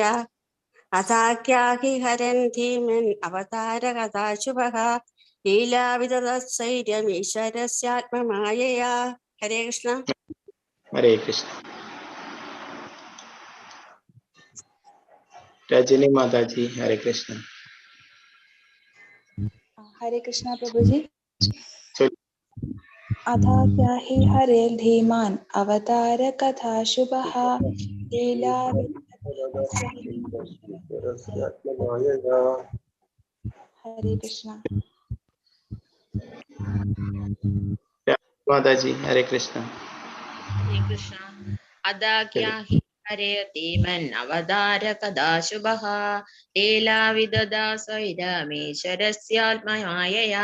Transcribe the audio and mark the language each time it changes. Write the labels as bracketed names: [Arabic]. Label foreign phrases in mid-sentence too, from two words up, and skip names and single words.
[Sanskrit] അഥാഖ്യാഹി ഹരൻ ധീമൻ അവതാര കഥാ ശുഭഃ ലീലാവിദദസ്വൈര്യം ഈശ്വരസ്യാത്മമായയാ. ഹരേ കൃഷ്ണ. ഹരേ കൃഷ്ണ. രജനി മാതാജി ഹരേ കൃഷ്ണ. [Hindi] हरे कृष्णा प्रभु जी. [Sanskrit] अथाख्याहि हरेर्धीमान् अवतार कथा शुभः लीला. हरे कृष्णा. മാതാജി ഹരേ കൃഷ്ണ. ഹരേ കൃഷ്ണ. അദാഖ്യാഹി ഹരേർധീമൻ അവതാര കഥാ ശുഭഃ ലീലാവിദദസൗര്യമീശ്വരസ്യാത്മമായയാ.